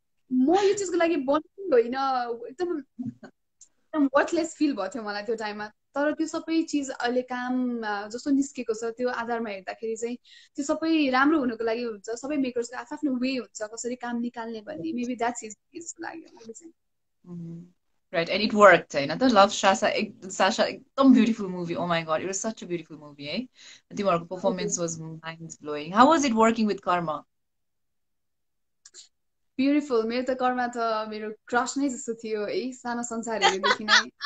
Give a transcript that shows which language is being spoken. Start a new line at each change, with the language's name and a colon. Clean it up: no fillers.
Nepali: म यो चिजको लागि बनेको होइन एकदम वर्थलेस फिल भयो थियो मलाई त्यो टाइममा तर त्यो सबै चिज अहिले काम जस्तो निस्केको छ त्यो आधारमा हेर्दाखेरि चाहिँ त्यो सबै राम्रो हुनको लागि हुन्छ सबै मेकर्सको आफ्नो वे हुन्छ कसरी काम निकाल्ने भन्ने
English: maybe that's his
Nepali: लाग्यो मैले चाहिँ
English: Right, and it worked, right? The Love Sasha एकदम beautiful movie. Oh my God, it was such a beautiful movie, eh? The performance was mind-blowing. How was it working with Karma? Beautiful.
Nepali: मेरो त कर्मा त मेरो crush नै जस्तो थियो है सानो संसारहरुदेखि नै